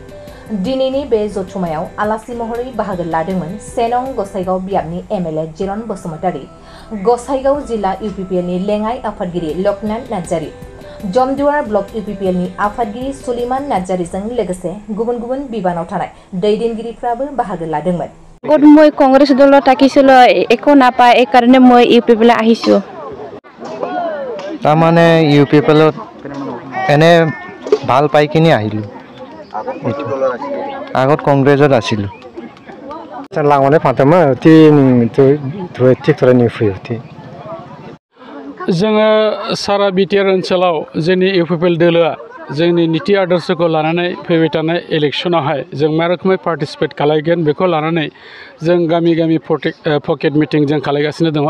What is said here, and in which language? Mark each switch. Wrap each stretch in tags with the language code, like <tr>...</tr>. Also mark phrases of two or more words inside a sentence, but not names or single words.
<brx>दिनैनि बे जथुमायाव आलासि महरै बाहागो लादोंमोन सेनं गसाइगाव बियाबनि एमएलए जिरन बसुमतारी, गसाइगाव जिल्ला इउपिपिएलनि लेङाइ आफादगिरि लक्ष्मण नार्जारी, जमदुवार ब्लक इउपिपिएलनि आफादगिरि सुलेमान नार्जारीजों लोगोसे गुबुन गुबुन बिबानाव थानाय दैदेनगिरिफ्राबो बाहागो लादोंमोन।</brx> <as>গড মই কংগ্রেস দল থাকিছিল একো নাপায় এই কারণে মই ইউপিপিএল আহিছো। তাৰমানে ইউপিপিএলত এনে ভাল পাই কিনে আহিলো। আগত কংগ্ৰেছত আছিলো।</as> <brx>लांनानै फानथामो ट्रेक्टरनि फैयो। जोङो सारा बिटिआर ओनसोलाव जोंनि इउपिपिएल दोलोआ जोंनि नीति आदर्शखौ लानानै फैबाय थानाय इलेक्शनावहाय जों मा रोखोमै पार्टिसिपेट खालामगोन बेखौ लानानै जों गामि गामि</brx> <en>pocket meeting</en> <brx>जों खालामगासिनो दङ।</brx>